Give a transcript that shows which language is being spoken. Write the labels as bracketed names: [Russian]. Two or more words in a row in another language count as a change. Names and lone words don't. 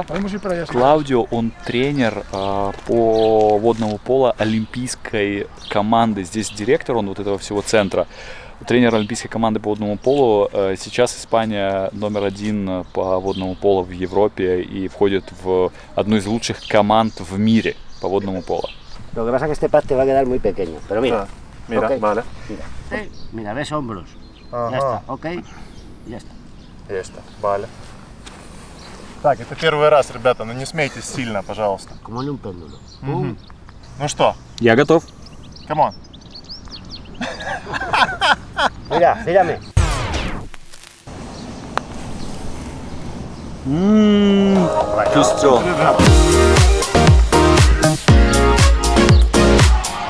[Russian] Клаудио, он тренер по водному поло олимпийской команды. Здесь директор, он вот этого всего центра. Тренер олимпийской команды по водному полу. Сейчас Испания №1 по водному полу в Европе и входит в одну из лучших команд в мире по водному полу. [Spanish] Lo que pasa es que este pad te va a quedar muy pequeño, pero mira. Mira, okay. vale. Mira, mira, ves hombros. [Russian] Ага. [Spanish] Ya está, ok. Ya está. [Russian] Есть, vale. Так, это первый раз, ребята, но не смейтесь сильно, пожалуйста. [Spanish] Como en un péndulo. [Russian] Ну что? Я готов. [English] Come on. [Spanish] Mira, sígame. [Russian] Чувство.